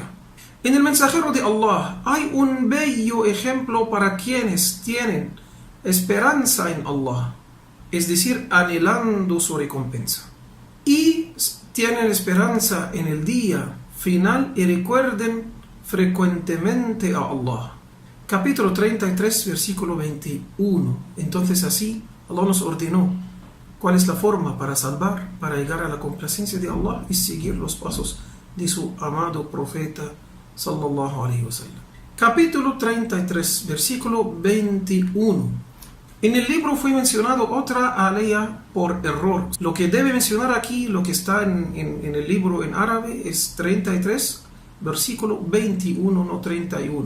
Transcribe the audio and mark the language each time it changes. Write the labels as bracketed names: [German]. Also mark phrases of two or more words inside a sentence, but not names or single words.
[Spanish] En el mensajero de Allah hay un bello ejemplo para quienes tienen esperanza en Allah, es decir, anhelando su recompensa, y tienen esperanza en el día final y recuerden frecuentemente a Allah. Capítulo 33, versículo 21. Entonces así Allah nos ordenó cuál es la forma para salvar, para llegar a la complacencia de Allah y seguir los pasos de su amado profeta [Arabic] صلى الله عليه وسلم. [Spanish] Capítulo 33, versículo 21. En el libro fue mencionado otra alea por error. Lo que debe mencionar aquí, lo que está en el libro en árabe, es 33, versículo 21, no 31.